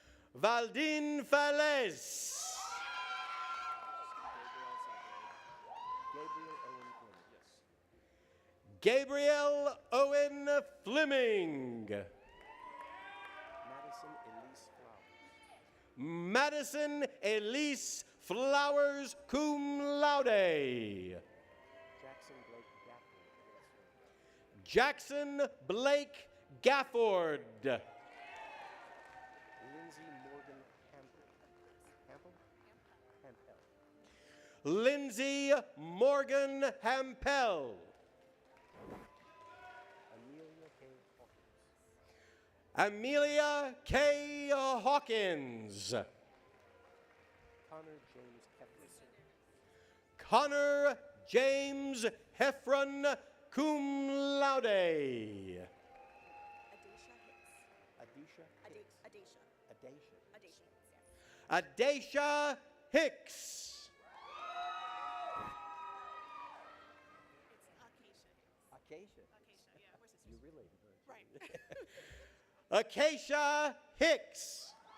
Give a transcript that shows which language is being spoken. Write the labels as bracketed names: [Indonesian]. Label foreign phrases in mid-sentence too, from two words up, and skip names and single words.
[English] Valdine Falez. Gabriel Owen Fleming. Madison Elise Flowers, [Latin] cum laude. [English] Jackson Blake Gafford. Lindsay Morgan Hampel. Amelia K. Hawkins. Connor James Heffron, [Latin] cum laude. [English] Adesha Hicks. Acacia Hicks.